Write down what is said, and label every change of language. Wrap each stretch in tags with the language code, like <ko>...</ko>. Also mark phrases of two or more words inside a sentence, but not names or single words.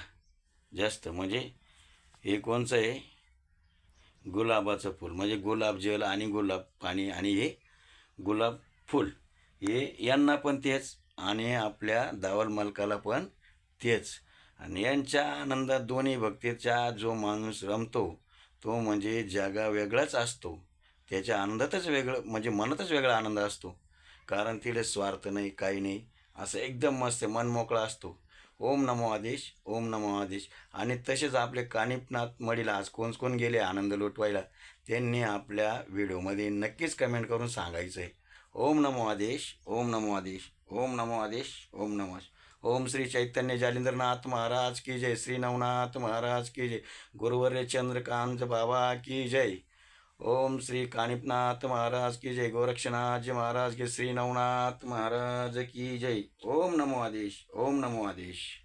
<mr>जास्त म्हणजे हे कोणचं आहे, गुलाबाचं फूल म्हणजे गुलाब जल आणि गुलाब पाणी आणि हे गुलाब फूल हे यांना पण तेच आणि आपल्या दावल मालकाला पण तेच. आणि यांच्या आनंदात दोन्ही भक्तीचा जो माणूस रमतो तो म्हणजे जागा वेगळाच असतो. त्याच्या आनंदातच वेगळं म्हणजे मनातच वेगळा आनंद असतो. कारण तिला स्वार्थ नाही काही नाही, असं एकदम मस्त मन मोकळा असतो.</mr> <sa>ओम नमो आदेश, ओम नमो आदेश.</sa> <mr>आणि तसेच आपले कानिपनाथ मडीला आज कोण कोण गेले आनंद लुटवायला त्यांनी आपल्या व्हिडिओमध्ये नक्कीच कमेंट करून सांगायचं आहे.</mr> <sa>ओम नमो आदेश, ओम नमो आदेश, ओम नमो आदेश, ओम नमो आदेश.</sa> <hi>ओम श्री चैतन्य जालिंद्रनाथ महाराज की जय, श्री नवनाथ महाराज की जय, गुरुवर्य चंद्रकांत बाबा की जय. ओम श्री कानिपनाथ महाराज की जय, गोरक्षनाथ महाराज की, श्री नवनाथ महाराज की जय.</hi> <sa>ओम नमो आदेश, ओम नमो आदेश.</sa>